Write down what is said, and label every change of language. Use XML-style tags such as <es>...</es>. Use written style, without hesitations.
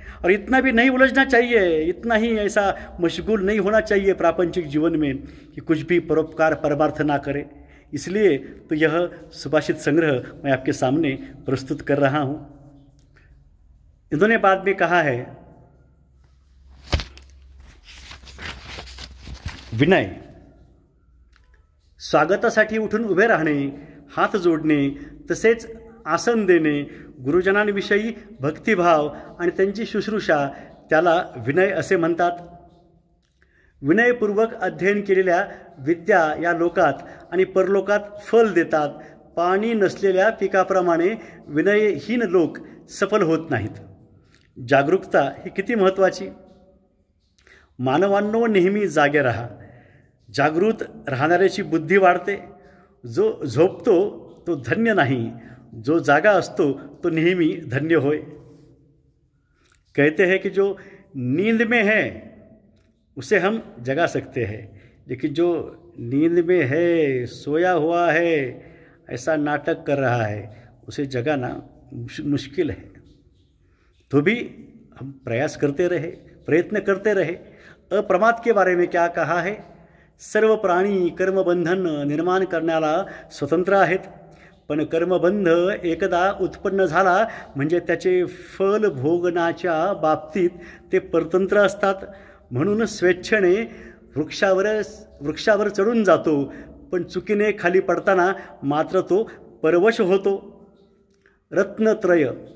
<hi>और इतना भी नहीं उलझना चाहिए, इतना ही ऐसा मशगूल नहीं होना चाहिए प्रापंचिक जीवन में कि कुछ भी परोपकार परमार्थ ना करे. इसलिए तो यह सुभाषित संग्रह मैं आपके सामने प्रस्तुत कर रहा हूँ. इन्होंने बाद में कहा है विनय.</hi> <mr>स्वागतासाठी उठून उभे राहणे, हात जोडणे, तसेच आसन देणे, गुरुजनांविषयी भक्तिभाव आणि त्यांची शुश्रूषा त्याला विनय असे म्हणतात. विनयपूर्वक अध्ययन केलेल्या विद्या या लोकात आणि परलोकात फल देतात. पाणी नसलेल्या पिकाप्रमाणे विनयहीन लोक सफल होत नाहीत. जागरूकता ही किती महत्त्वाची. मानवांनो नेहमी जागे राहा. जागृत राहणाऱ्याची बुद्धी वाढते. जो झोपतो तो धन्य नाही, जो जागा असतो तो नेहमी धन्य होय.</mr> <hi>कहते हैं कि जो नींद में है उसे हम जगा सकते हैं, लेकिन जो नींद में है, सोया हुआ है, ऐसा नाटक कर रहा है, उसे जगाना मुश्किल है. तो भी हम प्रयत्न करते रहे. अप्रमाद के बारे में क्या कहा है?</hi> <mr>सर्व प्राणी कर्मबंधन निर्माण करण्याला स्वतंत्र आहेत, पण कर्मबंध एकदा उत्पन्न झाला म्हणजे त्याचे फल भोगण्याच्या बाबतीत ते परतंत्र असतात. म्हणून स्वेच्छेने वृक्षावर चढून जातो, पण चुकीने खाली पडताना मात्र तो परवश होतो. रत्नत्रय.</mr>